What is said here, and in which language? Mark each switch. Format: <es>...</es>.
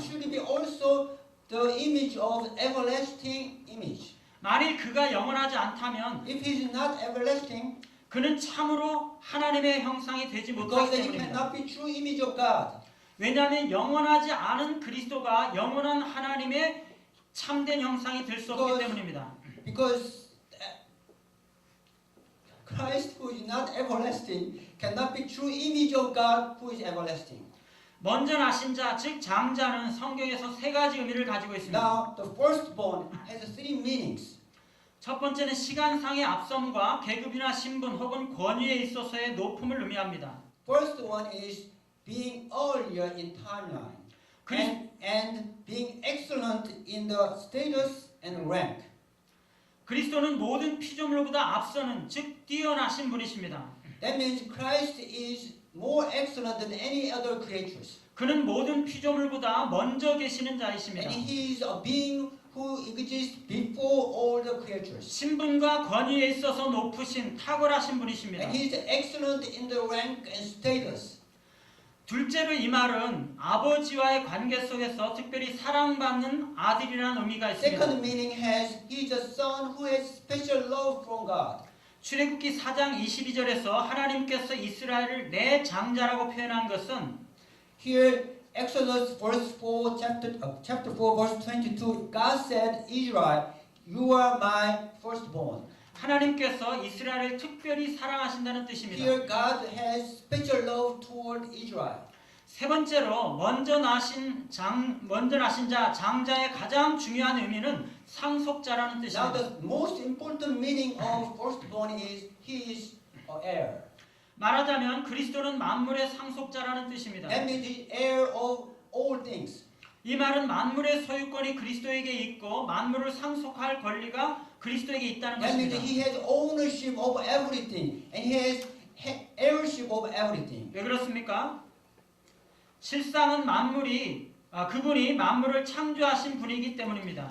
<en>should be also the image of everlasting image.</en> <ko>만일 그가 영원하지 않다면</ko> <en>If he is not everlasting,</en> <ko>그는 참으로 하나님의 형상이 되지</ko> <en>because</en> <ko>못하기</ko> <en>then he</en> <ko>때문입니다.</ko> <en>cannot be true image of God.</en> <ko>왜냐하면 영원하지 않은 그리스도가 영원한 하나님의 참된 형상이 될 수 없기 때문입니다.</ko> <en>Because Christ, who is not everlasting, cannot be true image of God, who is everlasting.</en> <ko>먼저 나신 자, 즉 장자는 성경에서 세 가지 의미를 가지고 있습니다.</ko> <en>Now, the firstborn has three meanings.</en> <ko>첫 번째는 시간상의 앞섬과 계급이나 신분 혹은 권위에 있어서의 높음을 의미합니다.</ko> <en>First one is being earlier in timeline and being excellent in the status and rank.</en> <ko>그리스도는 모든 피조물보다 앞서는 즉 뛰어나신 분이십니다.</ko> <en>That means Christ is more excellent than any other creatures.</en> <ko>그는 모든 피조물보다 먼저 계시는 자이십니다.</ko> <en>And he is a being who exists before all the creatures.</en> <ko>신분과 권위에 있어서 높으신 탁월하신 분이십니다.</ko> <en>And he is excellent in the rank and status.</en> <ko>둘째로 이 말은 아버지와의 관계 속에서 특별히 사랑받는 아들이라는 의미가 있습니다.</ko> <en>Second meaning has he is a son who has special love from God.</en> <ko>출애굽기 4장 22절에서 하나님께서 이스라엘을 내 장자라고 표현한 것은</ko> <en>Here Exodus verse 4 chapter 4 verse 22 God said Israel you are my firstborn.</en> <ko>하나님께서 이스라엘을 특별히 사랑하신다는 뜻입니다.</ko> <en>Here God has special love toward Israel.</en> <ko>세 번째로 먼저 나신 자 장자의 가장 중요한 의미는 상속자라는</ko> <en>Now the most important meaning of firstborn is he is heir.</en> <ko>말하자면 그리스도는 만물의 상속자라는 뜻입니다.</ko> <en>That means he is heir of all things.</en> <ko>이 말은 만물의 소유권이 그리스도에게 있고 만물을 상속할 권리가 그리스도에게 있다는</ko> <en>That means</en> <ko>것입니다.</ko> <en>he has ownership of everything and he has heirship of everything.</en> <ko>왜 그렇습니까? 실상은 그분이 만물을 창조하신 분이기 때문입니다.</ko>